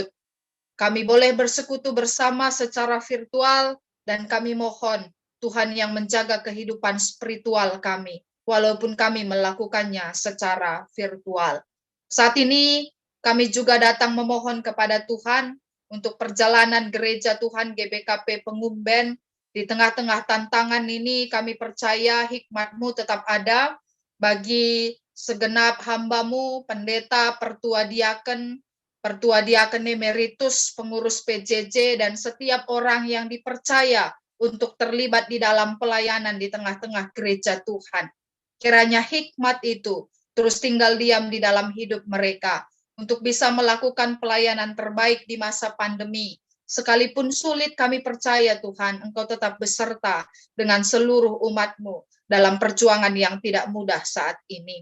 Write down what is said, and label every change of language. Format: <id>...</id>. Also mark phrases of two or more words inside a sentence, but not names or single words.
<id>Kami boleh bersekutu bersama secara virtual, dan kami mohon Tuhan yang menjaga kehidupan spiritual kami, walaupun kami melakukannya secara virtual. Saat ini kami juga datang memohon kepada Tuhan untuk perjalanan gereja Tuhan GBKP Pengumben. Di tengah-tengah tantangan ini kami percaya hikmat-Mu tetap ada bagi segenap hamba-Mu, pendeta, pertua diaken emeritus, pengurus PJJ, dan setiap orang yang dipercaya untuk terlibat di dalam pelayanan di tengah-tengah gereja Tuhan. Kiranya hikmat itu terus tinggal diam di dalam hidup mereka, untuk bisa melakukan pelayanan terbaik di masa pandemi. Sekalipun sulit, kami percaya Tuhan, Engkau tetap beserta dengan seluruh umat-Mu dalam perjuangan yang tidak mudah saat ini.</id>